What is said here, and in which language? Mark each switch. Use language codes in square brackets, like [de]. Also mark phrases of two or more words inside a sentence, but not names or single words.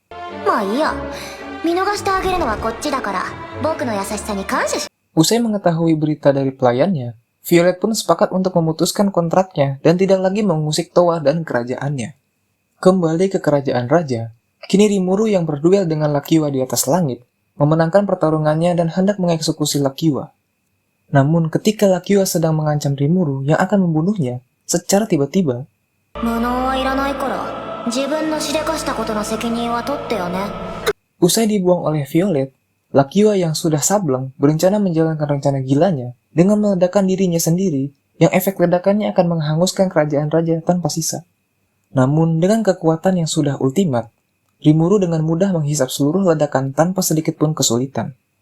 [id] Usai mengetahui berita dari pelayannya, Violet pun sepakat untuk memutuskan kontraknya dan tidak lagi mengusik Towa dan kerajaannya. Kembali ke kerajaan raja, kini Rimuru yang berduel dengan Lakiwa di atas langit memenangkan pertarungannya dan hendak mengeksekusi Lakiwa. Namun ketika Lakiwa sedang mengancam Rimuru yang akan membunuhnya, secara tiba-tiba. [ja] 無能はいらないから自分のしでかしたことの責任は取ってよね。 [id] Usai dibuang oleh Violet, Lakiwa yang sudah sableng berencana menjalankan rencana gilanya dengan meledakkan dirinya sendiri yang efek ledakannya akan menghanguskan kerajaan raja tanpa sisa. Namun dengan kekuatan yang sudah ultimat, Rimuru dengan mudah menghisap seluruh ledakan tanpa sedikit pun kesulitan.